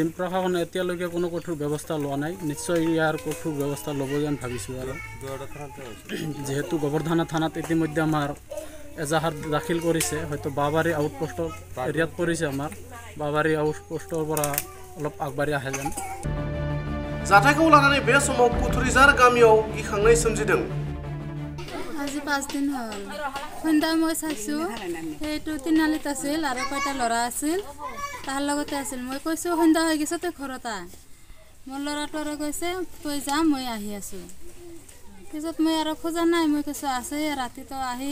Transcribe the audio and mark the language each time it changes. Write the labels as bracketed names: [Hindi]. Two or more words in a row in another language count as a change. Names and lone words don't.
[Assamese] প্ৰশাসনে এতিয়ালৈকে কোনো কঠোৰ ব্যৱস্থা লোৱা নাই। নিশ্চয় ইয়াৰ কঠোৰ ব্যৱস্থা ল'ব যেন ভাবিছোঁ। আৰু যেহেতু গোবৰ্ধনা থানাত ইতিমধ্যে আমাৰ এজাহাৰ দাখিল কৰিছে, হয়তো বাবাৰী আউটপোষ্টৰ এৰিয়াত পৰিছে। আমাৰ বাবাৰী আউটপোষ্টৰ পৰা অলপ আগবাঢ়ি আহে যেন। [Bodo] जाथायखौ लानानै बे समाव कुथुरिजार गामियाव गिखांनाय सोमजिदों। [Assamese] আজি 5 দিন হ'ল। সন্ধ্যা মই চাইছোঁ সেইটো তিনিআলিত আছিল আৰু কয়টা ল'ৰা আছিল, তাৰ লগতে আছিল। মই কৈছোঁ সন্ধ্যা হৈ গৈছে, তই ঘৰত আহ। মোৰ ল'ৰাটো আৰু কৈছে তই যা, মই আহি আছোঁ। পিছত মই আৰু খোজা নাই। মই কৈছোঁ আছে ৰাতিটো আহি।